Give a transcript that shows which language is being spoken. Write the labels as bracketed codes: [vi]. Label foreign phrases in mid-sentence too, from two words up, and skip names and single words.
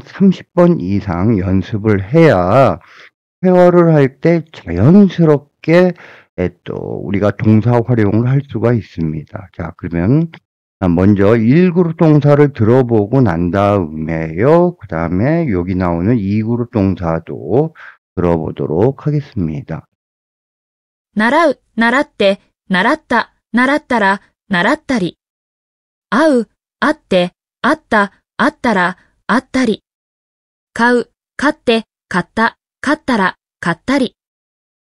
[ko] 30번 이상 연습을 해야 회화를 할 때 자연스럽게 또 우리가 동사 활용을 할 수가 있습니다. 자, 그러면 먼저 1그룹 동사를 들어보고 난 다음에요. 그 다음에 여기 나오는 2그룹 동사도 들어보도록 하겠습니다. [ja] 習う、習って、習った、習ったら、習ったり。会う、会って、会った、会ったら、会ったり。買う、買って、買った、買ったら、買ったり。